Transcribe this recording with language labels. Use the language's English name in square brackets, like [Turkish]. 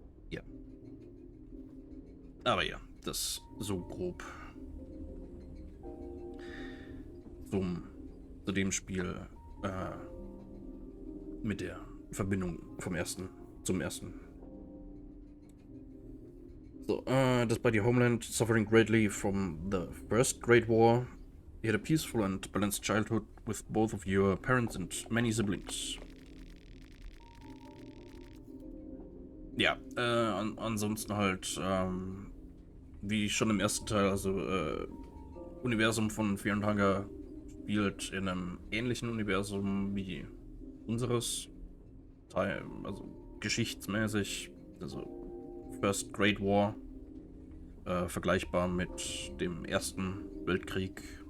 [German] Ja. Aber ja, das so grob zu dem Spiel mit der Verbindung vom ersten zum ersten. [English] So, despite your homeland suffering greatly from the First Great War, you had a peaceful and balanced childhood with both of your parents and many siblings. [German] Ja, ansonsten halt, wie schon im ersten Teil, also Universum von Fear and Hunger spielt in einem ähnlichen Universum wie unseres, also geschichtsmäßig, also First Great War, vergleichbar mit dem Ersten Weltkrieg.